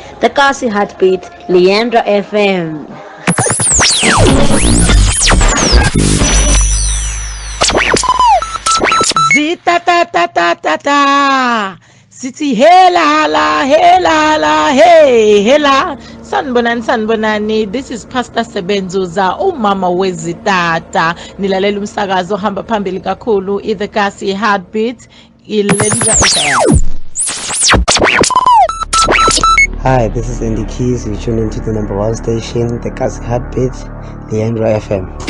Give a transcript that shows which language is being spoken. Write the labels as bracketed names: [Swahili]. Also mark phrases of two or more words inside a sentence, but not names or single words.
[English] The Kasi Heartbeat, Leandra FM. Zita ta ta ta ta ta. [Zulu] Sithi hela la hela la hey hela sanbonani. [English] This is Pastor Sebenzuza [Zulu] umama wezitata. Nilalela umsakazo ohamba phambili kakhulu The Kasi Heartbeat iLeandra FM. [English] Hi, this is Andy Keys. You tune into the #1 station, the Kasi Heartbeat, Leandra FM.